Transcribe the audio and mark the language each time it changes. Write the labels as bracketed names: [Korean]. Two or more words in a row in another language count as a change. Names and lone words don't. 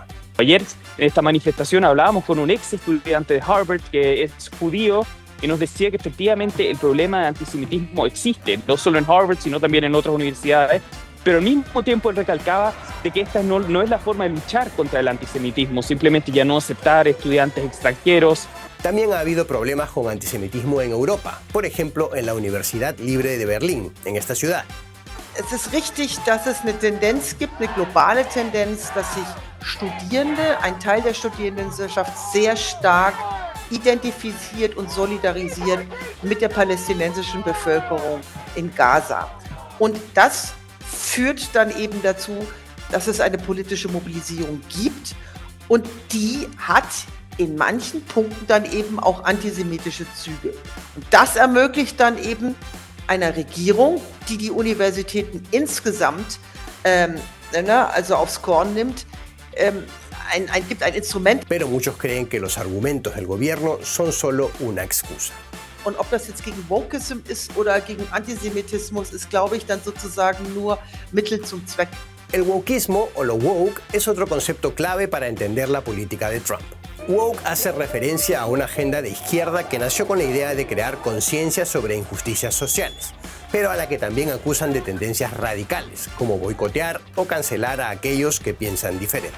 [Spanish] Ayer en esta manifestación hablábamos con un ex estudiante de Harvard que es judío y nos decía que efectivamente el problema de antisemitismo existe, no solo en Harvard, sino también en otras universidades, pero al mismo tiempo él recalcaba de que esta no es la forma de luchar contra el antisemitismo, simplemente ya no aceptar estudiantes extranjeros. También ha habido problemas con antisemitismo en Europa, por ejemplo en la Universidad Libre de Berlín, en esta ciudad. [German] Es ist richtig, dass es eine Tendenz gibt, eine globale Tendenz, dass sich Studierende, ein Teil der Studierendenschaft sehr stark identifiziert und solidarisiert mit der palästinensischen Bevölkerung in Gaza. Und das führt dann eben dazu, dass es eine politische Mobilisierung gibt und die hat in manchen Punkten dann eben auch antisemitische Züge. Und das ermöglicht dann eben einer Regierung, die die Universitäten insgesamt also aufs Korn nimmt, gibt ein Instrument. [Spanish] Pero muchos creen que los argumentos del gobierno son solo una excusa. [German] Und ob das jetzt gegen Wokeism ist oder gegen Antisemitismus, ist, glaube ich, dann sozusagen nur Mittel zum Zweck. [Spanish] El wokeismo o lo woke es otro concepto clave para entender la política de Trump. Woke hace referencia a una agenda de izquierda que nació con la idea de crear conciencia sobre injusticias sociales, pero a la que también acusan de tendencias radicales, como boicotear o cancelar a aquellos que piensan diferente.